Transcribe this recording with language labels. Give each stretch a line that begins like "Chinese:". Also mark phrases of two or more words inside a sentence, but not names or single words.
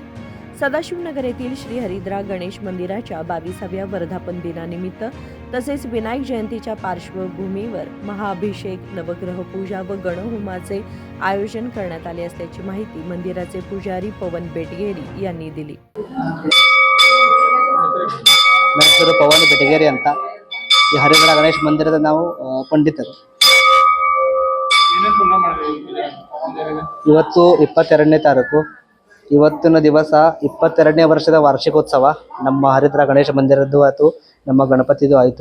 Marathi: सदाशिवनगर येथील श्री हरिद्रा गणेश मंदिराच्या 22व्या वर्धापन दिनानिमित्त तसेच विनायक जयंतीच्या पार्श्वभूमीवर महाअभिषेक, नवग्रह पूजा व गणहोमाचे आयोजन करण्यात आले असल्याची माहिती मंदिराचे पुजारी पवन बेटगेरी यांनी दिली।
Kannada: ನನ್ನ ಹೆಸರು ಪವನ್ ಬೆಟಗೇರಿ ಅಂತ। ಈ ಹರಿದ್ರಾ ಗಣೇಶ ಮಂದಿರದ ನಾವು ಪಂಡಿತರು। ಇವತ್ತು 22ನೇ ತಾರೀಕು, ಇವತ್ತಿನ ದಿವಸ 22ನೇ ವರ್ಷದ ವಾರ್ಷಿಕೋತ್ಸವ ನಮ್ಮ ಹರಿದ್ರಾ ಗಣೇಶ ಮಂದಿರದ್ದು ಆಯಿತು, ನಮ್ಮ ಗಣಪತಿದು ಆಯಿತು।